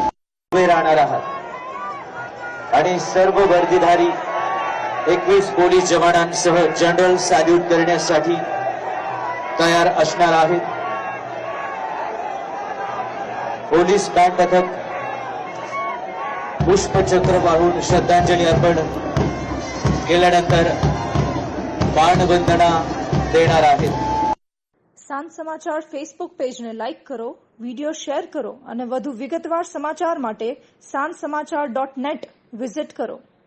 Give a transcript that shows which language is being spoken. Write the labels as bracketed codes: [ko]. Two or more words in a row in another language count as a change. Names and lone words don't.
[mr] उभे राहणार आहात आणि सर्व वर्दीधारी 21 पोलीस जवानांसह जनरल सॅल्यूट करण्यासाठी तयार असणार आहेत। पोलीस बँड पथक पुष्पचक्र वाहून श्रद्धांजली अर्पण केल्यानंतर बाणवंदना देणार आहेत। [gu] સાંજ સમાચાર ફેસબુક પેજને લાઇક કરો, વિડીયો શેર કરો અને વધુ વિગતવાર સમાચાર માટે sanssamachar.net વિઝિટ કરો।